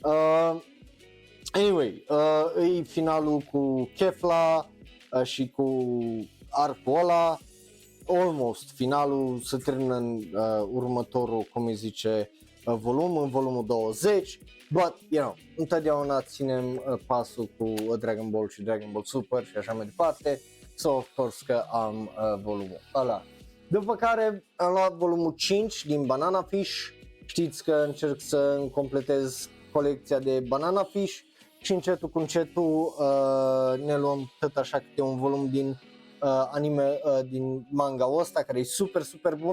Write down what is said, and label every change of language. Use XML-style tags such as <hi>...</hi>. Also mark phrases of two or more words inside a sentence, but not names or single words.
<ro>Anyway, e finalul cu Kefla și cu arcul ăla, almost finalul se termină în următorul, cum îi zice, volum, în volumul 20,</ro> <en>but, you know,</en> <ro>întotdeauna ținem pasul cu Dragon Ball și Dragon Ball Super și așa mai departe,</ro> <en>so of course</en> <ro>că am volumul ăla. După care am luat volumul 5 din Banana Fish, știți că încerc să îmi completez colecția de Banana Fish și încetul cu încetul ne luăm tot așa câte un volum din anime, din manga-ul ăsta care e super super bun.</ro>